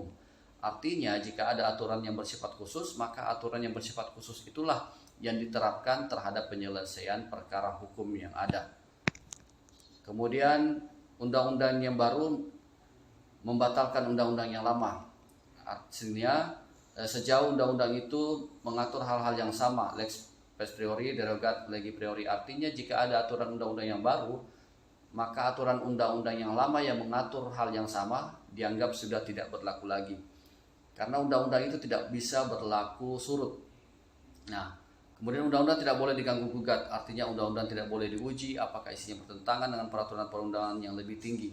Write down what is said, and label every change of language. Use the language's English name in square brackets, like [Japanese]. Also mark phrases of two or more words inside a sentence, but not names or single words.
[Indonesian] Artinya jika ada aturan yang bersifat khusus, maka aturan yang bersifat khusus itulah yang diterapkan terhadap penyelesaian perkara hukum yang ada. Kemudian undang-undang yang baru membatalkan undang-undang yang lama. Artinya sejauh undang-undang itu mengatur hal-hal yang sama, [Latin] lex posteriori derogat legi priori. [Indonesian] Artinya jika ada aturan undang-undang yang baru, maka aturan undang-undang yang lama yang mengatur hal yang sama dianggap sudah tidak berlaku lagi. Karena undang-undang itu tidak bisa berlaku surut. Nah, kemudian undang-undang tidak boleh diganggu gugat, artinya undang-undang tidak boleh diuji apakah isinya bertentangan dengan peraturan perundangan yang lebih tinggi.